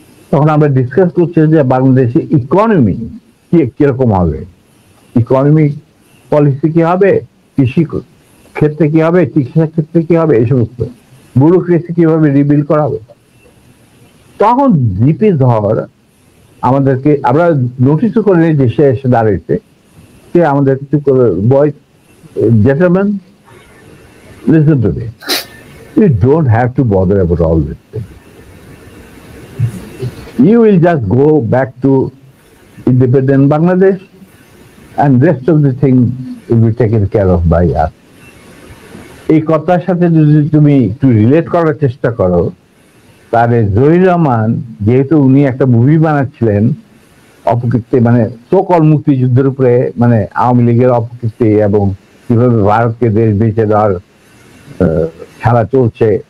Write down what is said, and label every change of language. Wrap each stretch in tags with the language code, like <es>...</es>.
<bn>তখন আমরা ডিসকাস করছি যে বাংলাদেশে ইকোনমি কিরকম হবে, ইকোনমিক পলিসি কি হবে, কৃষি ক্ষেত্রে কি হবে, চিকিৎসা ক্ষেত্রে কি হবে, এই সমস্ত ব্যুরোক্রেসি কিভাবে রিবিল্ড করা হবে। তখন ডিপি ধর আমাদেরকে, আমরা নোটিস করে নিই যে সে এসে দাঁড়িয়েছে, সে আমাদের কিছু বয়,</bn> <en>gentlemen, listen to me. You don't have to bother about all this thing. You will just go back to independent Bangladesh and rest of the thing will be taken care of by us.</en> <bn>এই কথার সাথে যদি তুমি একটু relate করার চেষ্টা করো, তাহলে জহির রহমান, যেহেতু উনি একটা মুভি বানাচ্ছিলেন অপকীর্তি, মানে সকল মুক্তিযুদ্ধের উপরে, মানে আওয়ামী লীগের অপকীর্তি এবং কিভাবে ভারতকে দেশ বেঁচে দেওয়ার খেলা চলছে,</bn>